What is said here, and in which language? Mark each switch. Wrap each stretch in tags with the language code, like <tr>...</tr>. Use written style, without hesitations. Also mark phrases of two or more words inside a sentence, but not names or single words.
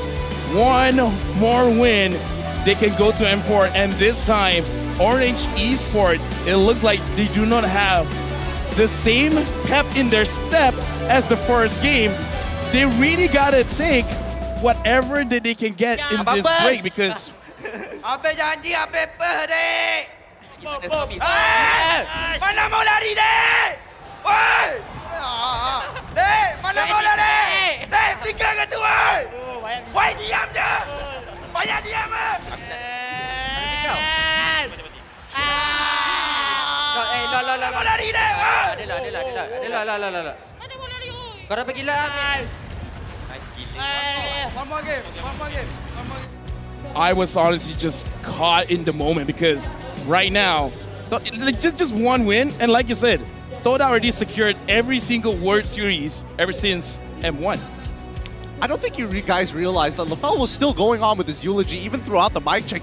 <en>One more win, they can go to M4. And this time, Orange Esports, it looks like they do not have the same pep in their step as the first game. They really gotta take whatever that they can get in this break because</en> <ms>Apa janji apa dek? Mana mau lari dek? Woi! Dek, mana mau lari? Dek, tinggal ke tu woi! Woi, diam je! Banyak diam ah! Mana mau lari dek? Adalah. Mana mau lari oi? Kau dah pergi lah.</ms> <en>One more game. I was honestly just caught in the moment because right now, just one win, and like you said, TODAK already secured every single World Series ever since M1. I don't think you guys realized that LaFell was still going on with his eulogy even throughout the mic check.</en>